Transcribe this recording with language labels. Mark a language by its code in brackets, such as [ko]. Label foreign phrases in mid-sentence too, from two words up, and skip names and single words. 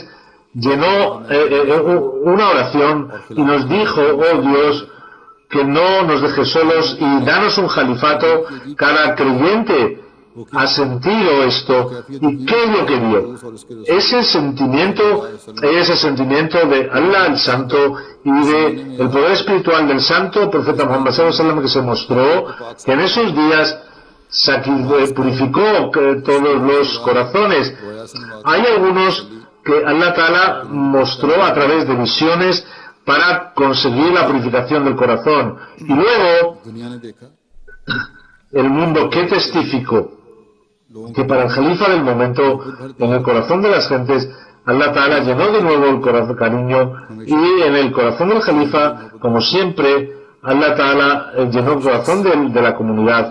[es] Llenó una oración y nos dijo: oh Dios, que no nos dejes solos y danos un califato. Cada creyente ha sentido esto. ¿Y qué es lo que dio? Ese sentimiento de Allah el Santo y de el poder espiritual del Santo Profeta Muhammad [ar] صلى الله عليه وسلم, [es] que se mostró que en esos días purificó todos los corazones. Hay algunos que [ar] الله تعالى [es] mostró a través de visiones para conseguir la purificación del corazón. Y luego el mundo que testificó que para el califa del momento, en el corazón de las gentes, [ar] الله تعالى [es] llenó de nuevo el corazón de cariño, y en el corazón del califa, como siempre, [ar] الله تعالى [es] llenó el corazón de la comunidad.